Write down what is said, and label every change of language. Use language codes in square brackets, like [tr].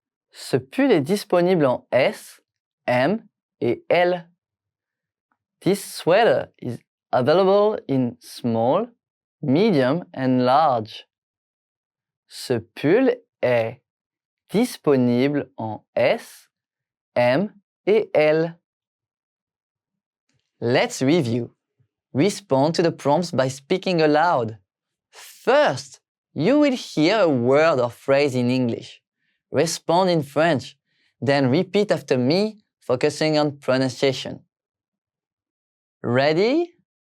[fr] Ce pull est disponible en S, M et L. [en] This sweater is available in small, medium and large. [fr] Ce pull est disponible en S, M et L. [en] Let's review. Respond to the prompts by speaking aloud. First, you will hear a word or phrase in English. Respond in French, then repeat after me, focusing on pronunciation. Ready?